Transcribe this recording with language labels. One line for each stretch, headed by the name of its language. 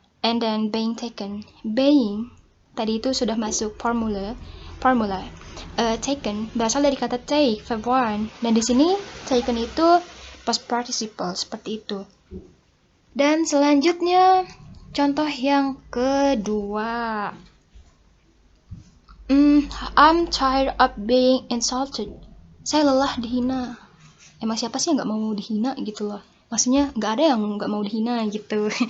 English: And then being taken. Being,
Indonesian: tadi itu sudah masuk formula. Taken berasal dari kata take, verb 1. Dan di sini taken itu past participle, seperti itu. Dan selanjutnya contoh yang kedua.
English: I'm tired of being insulted.
Indonesian: Saya lelah dihina. Emang siapa sih yang gak mau dihina gitu loh. Maksudnya gak ada yang gak mau dihina gitu.